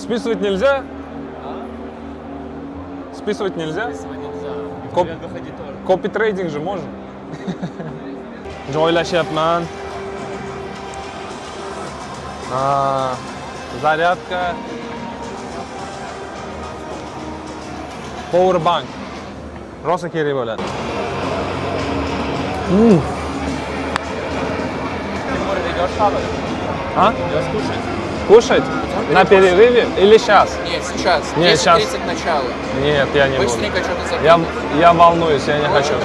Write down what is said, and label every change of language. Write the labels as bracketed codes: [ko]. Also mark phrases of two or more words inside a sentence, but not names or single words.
[ru] Списывать нельзя? Списывать нельзя? Сегодня нельзя. Коп- Интернет выходить тоже. Копи-трейдинг же можно. Joylashyapman. Зарядка. Powerbank. [uz] Rosa kerak bo'ladi. [ru] Тимур, ты идешь хавать? А? Идешь кушать? Кушать? На перерыве или сейчас? Нет, сейчас. Нет, 10:30 сейчас. начало. Нет, я не буду. Быстренько что-то закинуть. Я волнуюсь, я не хочу.